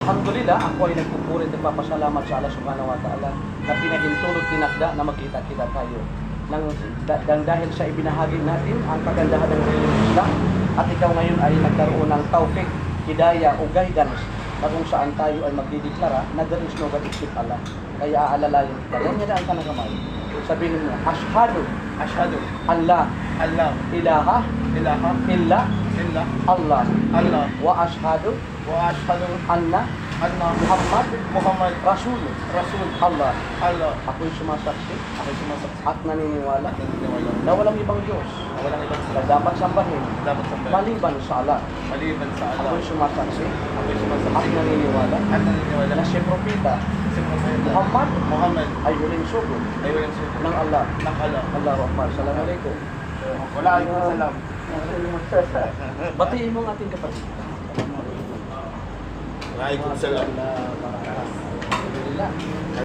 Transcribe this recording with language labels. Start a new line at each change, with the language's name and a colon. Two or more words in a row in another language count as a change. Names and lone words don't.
Filipino: Alhamdulillah, ako ay nagpupuri at nagpapasalamat sa Allah
Arabic: سبحانه وتعالى
Filipino: na pinahintulot tinakda na magkita-kita tayo. Dahil sa ibinahagi natin ang kagandahan ng reliyon ng Islam at ikaw ngayon ay nagkaroon ng tawfik, hidayah o guidance na kung saan tayo ay magdideklara na
English: there is no God except Allah.
Filipino: Kaya aalalayan kita. Ganyan ka na kamay. Sabihin mo,
Arabic: أشهد أن لا إله إلا الله وأشهد أن محمد رسول الله.
Filipino: Ako'y sumasaksi at naniniwala na walang ibang Diyos na dapat sambahin maliban sa Allah. Ako'y sumasaksi at naniniwala na si Propeta Muhammad ay huling sugo ng Allah.
Arabic: الله أكبر. السلام عليكم. Waalaikumsalam.
Filipino: Batiin mo ang ating kapatid. Waalaikumsalam. Alhamdulillah.